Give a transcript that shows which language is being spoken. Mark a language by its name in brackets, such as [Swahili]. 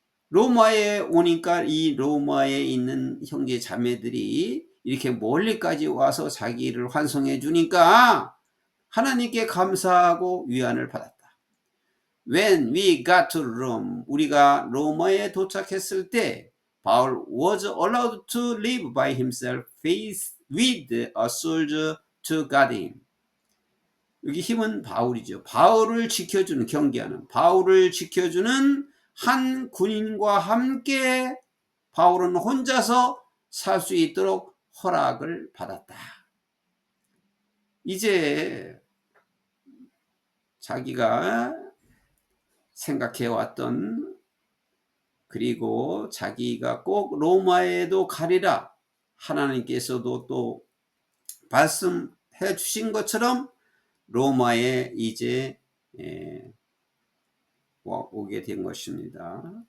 [Korean] 로마에 오니까 이 로마에 있는 형제 자매들이 이렇게 멀리까지 와서 자기를 환송해 주니까 하나님께 감사하고 위안을 받았다. [English] When we got to Rome, [Korean] 우리가 로마에 도착했을 때 [English] Paul was allowed to live by himself with a soldier to guard him. [Korean] 여기 힘은 바울이죠. 바울을 지켜주는, 경계하는, 바울을 지켜주는 한 군인과 함께 바울은 혼자서 살 수 있도록 허락을 받았다. 이제 자기가 생각해왔던, 그리고 자기가 꼭 로마에도 가리라 하나님께서도 또 말씀해 주신 것처럼 로마에 이제 오게 된 것입니다.